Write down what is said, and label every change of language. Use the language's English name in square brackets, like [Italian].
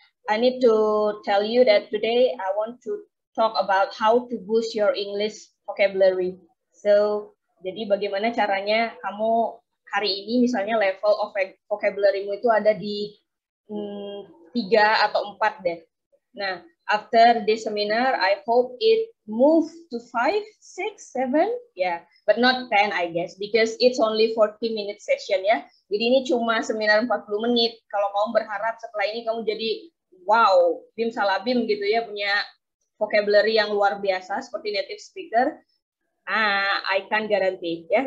[English] I need to tell you that today I want to talk about how to boost your English vocabulary. [Indonesian] So, jadi bagaimana caranya kamu hari ini misalnya level of vocabulary-mu itu ada di 3 atau 4 deh. [English] Nah, after this seminar, I hope it move to 5, 6, 7, yeah, but not 10 I guess, because it's only 40-minute session ya. [Indonesian] Jadi ini cuma seminar 40 menit. Kalau kamu berharap setelah ini kamu jadi wow, bim salabim gitu ya, punya vocabulary yang luar biasa seperti native speaker, [English] I can't guarantee [Indonesian] ya.